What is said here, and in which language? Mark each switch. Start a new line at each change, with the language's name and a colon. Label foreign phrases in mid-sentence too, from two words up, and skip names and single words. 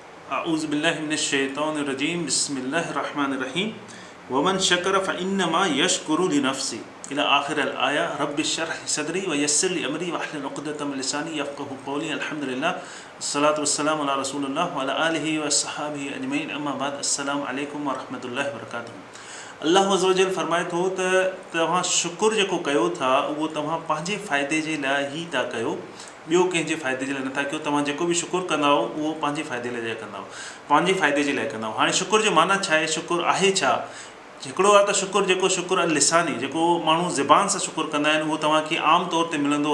Arabic: أعوذ بالله من الشيطان الرجيم بسم الله الرحمن الرحيم ومن شكر فإنما يشكر لنفسي إلى آخر الآية رب اشرح لي صدري ويسر لي أمري واحلل عقدة من لساني يفقهوا قولي الحمد لله الصلاة والسلام على رسول الله وعلى آله وأصحابه أجمعين أما بعد السلام عليكم ورحمة الله وبركاته. الله عز وجل
Sindhi: फरमाए थो त तव्हां शुकुर जेको कयो था उहो तव्हां पंहिंजे फ़ाइदे जे लाइ ई था कयो, ॿियो कंहिंजे फ़ाइदे जे लाइ नथा कयो। तव्हां जेको बि शुकुर कंदा उहो पंहिंजे फ़ाइदे लाइ कंदा, पंहिंजे फ़ाइदे जे लाइ कंदा। हाणे शुकुर जो माना छा आहे, शुकुर आहे छा? हिकिड़ो आहे त शुकुर जेको
Arabic: شكر اللساني,
Sindhi: जेको माण्हू ज़बान सां शुकुर कंदा आहिनि, उहो तव्हांखे आम तौर ते मिलंदो।